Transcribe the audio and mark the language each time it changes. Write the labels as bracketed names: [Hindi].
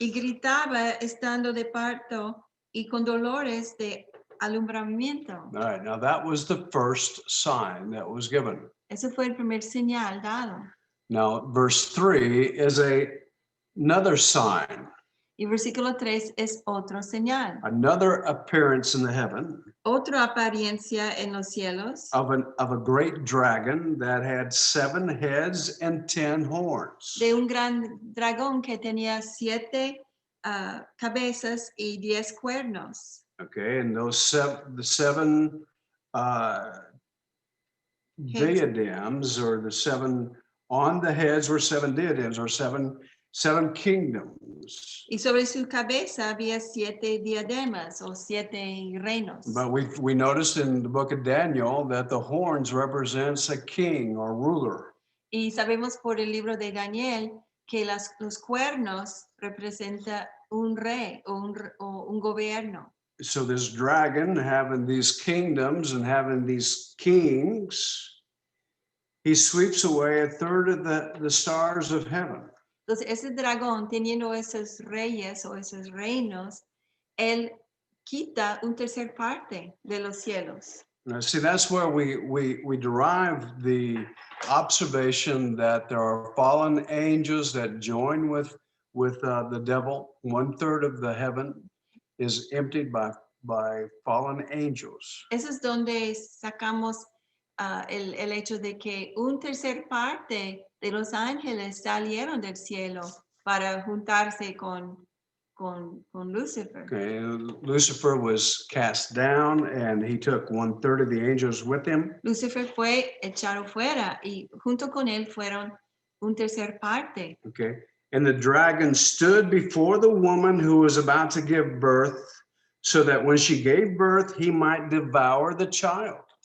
[Spanish] y gritaba estando de parto y con dolores de alumbramiento. [English] All right, now that was the first sign that was given. [Spanish] Ese fue el primer señal dado. [English] Now, verse 3 is another sign, [Spanish] Y versículo 3 es otro señal. [English] another appearance in the heaven [Spanish] Otra apariencia en los cielos [English] of a great dragon that had 7 heads and 10 horns. [Spanish] de un gran dragón que tenía 7 cabezas y 10 cuernos. [English] Okay, and the seven diadems, or the 7 on the heads were 7 diadems, or seven kingdoms. [Spanish] Y sobre su cabeza había 7 diademas o 7 reinos. [English] But we noticed in the book of Daniel that the horns represents a king or ruler. [Spanish] Y sabemos por el libro de Daniel que los cuernos representan un rey o un gobierno. [English] So this dragon having these kingdoms and having these kings, he sweeps away a third of the stars of heaven. [Spanish] Entonces, ese dragón, teniendo esos reyes o esos reinos, él quita un tercer parte de los cielos. [English] Now, see, that's where we derive the observation that there are fallen angels that join with the devil. 1/3 of the heaven is emptied by fallen angels. [Spanish] Eso es donde sacamos el hecho de que un tercer parte de los ángeles salieron del cielo para juntarse con Lucifer. [English] Okay, Lucifer was cast down, and he took 1/3 of the angels with him. [Spanish] Lucifer fue echado fuera y junto con él fueron un tercer parte. [English] Okay, and the dragon stood before the woman who was about to give birth, so that when she gave birth, he might devour the child.